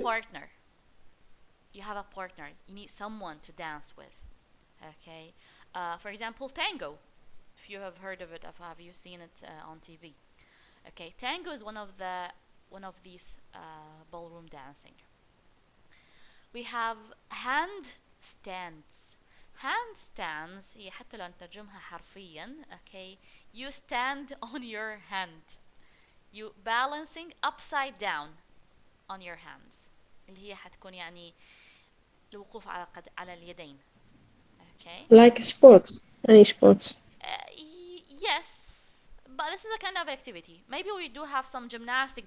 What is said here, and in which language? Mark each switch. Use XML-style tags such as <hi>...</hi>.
<en>a partner. You have a partner. You need someone to dance with. Okay, for example, tango. If you have heard of it, or have you seen it on TV? Okay, tango is one of these ballroom dancing. We have handstands.</en> <ar>Handstands هي حتى لو نترجمها حرفيا.</ar> <en>Okay, you stand on your hand. You balancing upside down on your hands.</en> <ar>اللي هي حتكون يعني الوقوف على اليدين.</ar> <en>Okay. Like sports, any sports. Yes, but this is a kind of activity. Maybe we do have some gymnastic.</en>